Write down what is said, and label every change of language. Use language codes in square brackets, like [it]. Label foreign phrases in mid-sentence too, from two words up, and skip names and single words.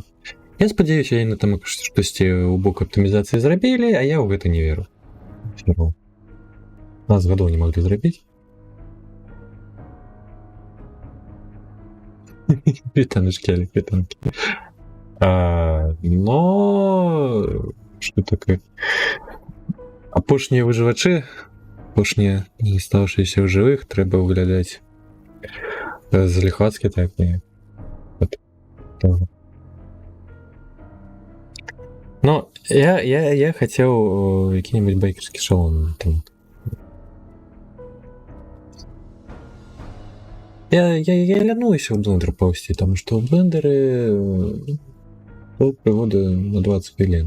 [be] Я спадзяюся, яны там штосьці ў бок аптымізацыі зрабілі, а я ў гэта не веру. 15 гадоў не маглі зрабіць. Вітаночки, Алік, вітанкі. [uk] но що таке? Апошнія виживачі, апошнія залишившися в живих, треба виглядати заліхватськи так і от того. Ну, я хотів який-нибудь байкерський шалом там. Я лянуюся в блендер повсти, тому що в блендері пригоди на 20 хвилин.